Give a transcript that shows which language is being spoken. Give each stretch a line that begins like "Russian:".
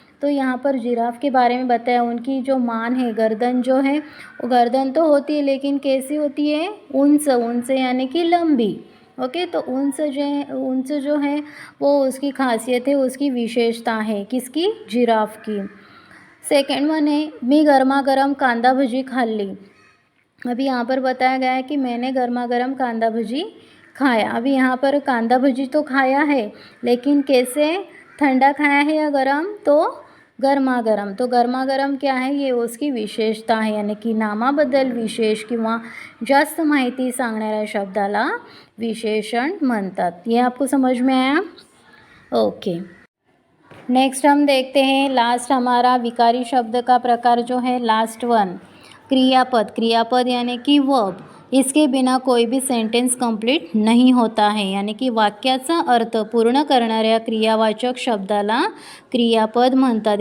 Hindi: तो यहाँ पर जिराफ के बारे में बताया, उनकी जो मान है, गर्दन जो है वो गर्दन तो होती है लेकिन कैसी होती है? उंच यानी कि लंबी. ओके, तो उंच जो है वो उसकी खासियत है, उसकी विशेषता है. किसकी? जिराफ की. सेकंड वन है
Marathi: मी गरमागरम कांदा भजी खाल्ली.
Hindi: अभी यहाँ पर बताया गया है कि मैंने गर्मा-गर्म कांदा भजी खाया. अभी यहाँ पर कांदा भजी तो खाया है लेकिन कैसे? ठंडा खाया है या गरम? तो गरमागरम. तो गरमागरम क्या है? ये उसकी विशेषता
Marathi: आहे, यानी की नामाबद्दल विशेष किंवा जास्त माहिती सांगणाऱ्या शब्दाला विशेषण म्हणतात.
Hindi: ये आपको समझ में आया? ओके, नेक्स्ट हम देखते हैं लास्ट हमारा विकारी शब्द का प्रकार जो है लास्ट वन, क्रियापद यानी कि वर्ब. इसके बिना कोई भी सेंटेंस कंप्लीट नहीं होता है, यानी कि
Marathi: वाक्याचा अर्थ पूर्ण करणाऱ्या क्रियावाचक शब्दाला क्रियापद म्हणतात.